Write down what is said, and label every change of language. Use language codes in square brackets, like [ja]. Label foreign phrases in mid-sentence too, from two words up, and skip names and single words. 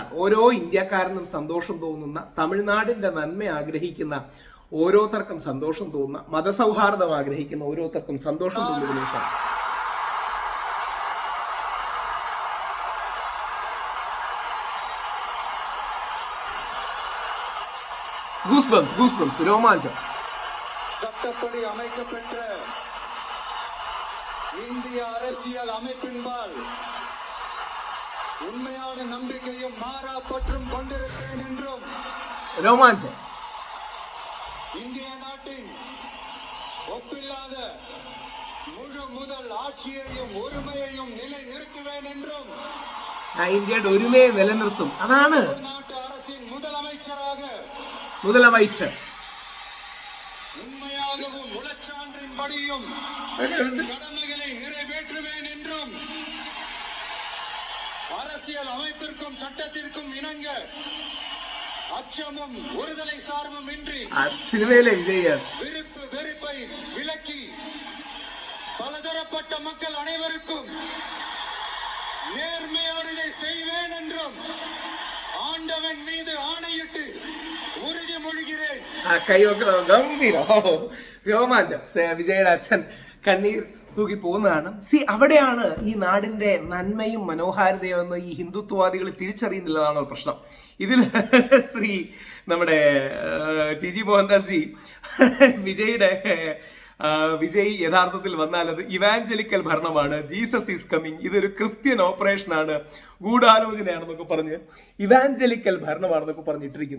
[ml] ഓരോ ഇന്ത്യക്കാരനും സന്തോഷം തോന്നുന്ന, തമിഴ്നാടിന്റെ നന്മ ആഗ്രഹിക്കുന്ന ഓരോരുത്തർക്കും സന്തോഷം തോന്നുന്ന, മതസൗഹാർദ്ദം ആഗ്രഹിക്കുന്ന ഓരോരുത്തർക്കും സന്തോഷം തോന്നുന്ന നിമിഷമാണ്. ഗൂസ്ബംസ് രോമാഞ്ചം. [ta] சட்டப்படி அமைக்கப்பெற்ற இந்திய அரசியல் அமைப்பின்பால் உண்மையான நம்பிக்கையும் மாறா பற்றும் கொண்டிருப்பேன் என்றும் [ml] രോമാഞ്ചം. [ta] இந்திய நாட்டின் ஒப்பில்லாத முழு முதல் ஆட்சியையும் ஒருமையையும் நிலைநிறுத்துவேன் என்றும் [ml] ഇന്ത്യയുടെ ഒരുമയെ നിലനിർത്തും. അതാണ് [ta] நாட்டு அரசின் முதலமைச்சர் உண்மையாகவும் உளச்சான்றின்படியும் கடமைகளை நிறைவேற்றுவேன் என்றும் அரசியல் அமைப்பிற்கும் சட்டத்திற்கும் இணங்க அச்சமும் ஒருதலை சார்பும் இன்றி சினிமையில விஜய் விருப்பு வெறுப்பை விலக்கி பலதரப்பட்ட மக்கள் அனைவருக்கும் நேர்மையோடு செய்வேன் என்றும் ஆண்டவன் மீது ஆணையிட்டு ഉറുതിമൊഴിகிறேன். [ml] രോമാഞ്ചം. വിജയുടെ അച്ഛൻ കണ്ണീർ തൂക്കി പോകുന്നതാണ്. അവിടെയാണ് ഈ നാടിന്റെ നന്മയും മനോഹാരിതയും എന്ന് ഈ ഹിന്ദുത്വവാദികൾ തിരിച്ചറിയുന്നില്ലതാണോ പ്രശ്നം. ഇതിൽ നമ്മുടെ ടി ജി മോഹൻദാസ് ജി വിജയ് യഥാർത്ഥത്തിൽ വന്നാൽ അത് ഇവാഞ്ചലിക്കൽ ഭരണമാണ്, [en] Jesus is coming, [ml] ഇതൊരു ക്രിസ്ത്യൻ ഓപ്പറേഷനാണ്, ഗൂഢാലോചനയാണെന്നൊക്കെ പറഞ്ഞ് ഇവാഞ്ചലിക്കൽ ഭരണമാണെന്നൊക്കെ പറഞ്ഞിട്ടിരിക്കുന്നു.